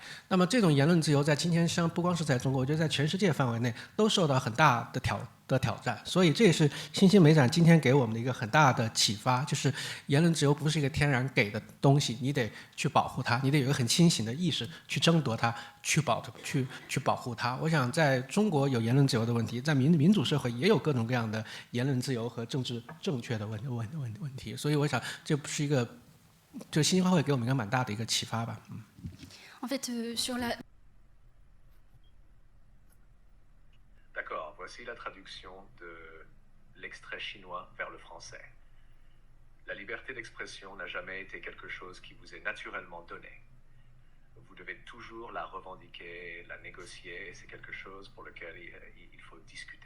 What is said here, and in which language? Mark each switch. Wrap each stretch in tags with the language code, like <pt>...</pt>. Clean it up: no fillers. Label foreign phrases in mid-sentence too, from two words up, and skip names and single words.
<zh>那么这种言论自由在今天不光是在中国，我觉得在全世界范围内都受到很大的挑战，所以这也是新兴美展今天给我们的一个很大的启发，就是言论自由不是一个天然给的东西，你得去保护它，你得有一个很清醒的意识去争夺它，去保护它。我想在中国有言论自由的问题，在民主社会也有各种各样的言论自由和政治正确的问题，所以我想这不是一个，就新兴花会给我们一个蛮大的一个启发吧。</zh> <fr>En fait, sur la... D'accord, voici la traduction de l'extrait chinois vers le français. La liberté d'expression n'a jamais été quelque chose qui vous est naturellement donné. Vous devez toujours la revendiquer, la négocier, et c'est quelque chose pour lequel il faut discuter.</fr>